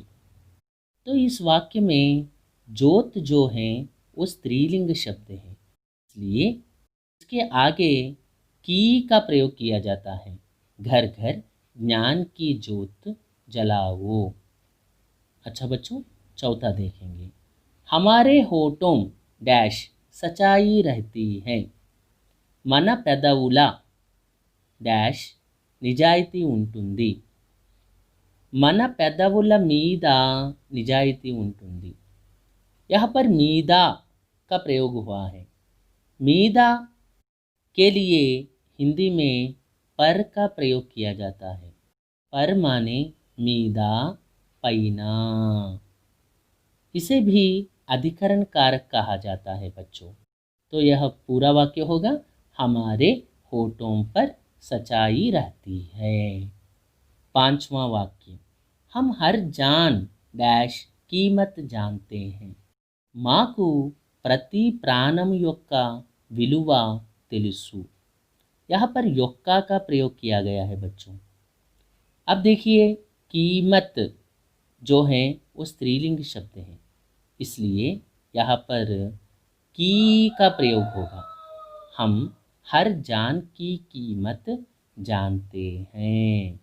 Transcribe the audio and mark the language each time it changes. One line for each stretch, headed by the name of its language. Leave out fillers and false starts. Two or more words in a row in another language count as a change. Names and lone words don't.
Hindi: तो इस वाक्य में ज्योत जो है वो स्त्रीलिंग शब्द है, इसलिए इसके आगे की का प्रयोग किया जाता है. घर घर ज्ञान की ज्योत जलाओ. अच्छा बच्चों, चौथा देखेंगे। हमारे होठों डैश सच्चाई रहती है.
Telugu: మన పెదవుల డాష్ నిజాయితీ ఉంటుంది. మన పెదవుల మీద నిజాయితీ ఉంటుంది.
Hindi: यहाँ पर मीदा का प्रयोग हुआ है. मीदा के लिए हिंदी में पर का प्रयोग किया जाता है. पर माने
Telugu: మీద, పైన.
Hindi: इसे भी अधिकरण कारक कहा जाता है बच्चों. तो यह पूरा वाक्य होगा, हमारे होठों पर सच्चाई रहती है. 5वां वाक्य, हम हर जान डैश कीमत जानते हैं.
Telugu: మాకు ప్రతి ప్రాణం యొక్క విలువ తెలుసు.
Hindi: यहाँ पर योक्का का प्रयोग किया गया है बच्चों. अब देखिए, कीमत जो है वो स्त्रीलिंग शब्द है, इसलिए यहाँ पर की का प्रयोग होगा. हम हर जान की कीमत जानते हैं.